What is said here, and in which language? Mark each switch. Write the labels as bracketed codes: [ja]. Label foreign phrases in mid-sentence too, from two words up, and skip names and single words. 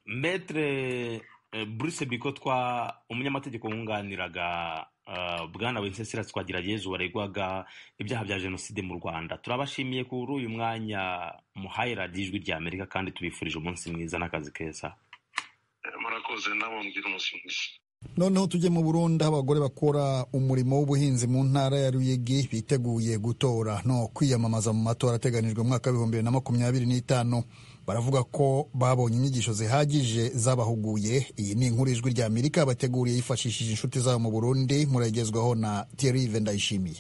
[rw] Maître Bruce Bikotwa, umunyamategeko wunganiraga Bwana Wenceslas Twagirayezu waregwaga ibyaha bya jenoside mu Rwanda, turabashimiye kuri uyu mwanya muhaye radiyo Ijwi rya Amerika kandi tubifurije umunsi mwiza n'akazi keza. Murakoze, nabo mbwira umunsi mwiza. Noneho tujye mu Burundi, aho abagore bakora umurimo w'ubuhinzi mu ntara ya Ruyigi biteguye gutora no kwiyamamaza mu matora ateganijwe mu mwaka wa 2025. Baravuga ko babonye inyigisho zihagije zabahuguye. Iyi ni inkuru Ijwi rya Amerika bateguriye yifashishije inshuti zabo mu Burundi, muragezwaho na Thierry Vendayishimiye.